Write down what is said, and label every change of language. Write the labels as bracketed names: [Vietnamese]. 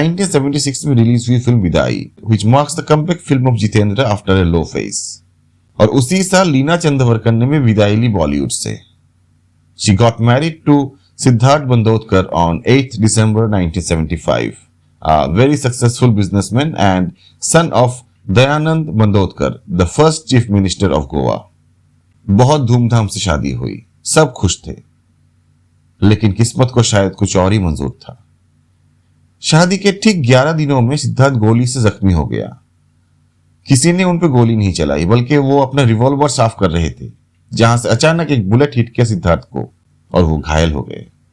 [Hindi] 1976 में रिलीज हुई फिल्म विदाई, [English] which marks the comeback film of Jeetendra after a low phase. [Hindi] और उसी साल लीना चंदवरकर ने भी विदाई ली बॉलीवुड से। [English] She got married to Siddharth Bandodkar on 8th December 1975, a very successful businessman and son of Dayanand Bandodkar, the first Chief Minister of Goa. [Hindi] बहुत धूमधाम से शादी हुई, सब खुश थे, लेकिन किस्मत को शायद कुछ और ही मंजूर था। शादी के ठीक 11 दिनों में सिद्धार्थ गोली से जख्मी हो गया। किसी ने उन पर गोली नहीं चलाई, बल्कि वो अपना रिवॉल्वर साफ कर रहे थे, जहां से अचानक एक बुलेट हिट किया सिद्धार्थ को और वो घायल हो गए।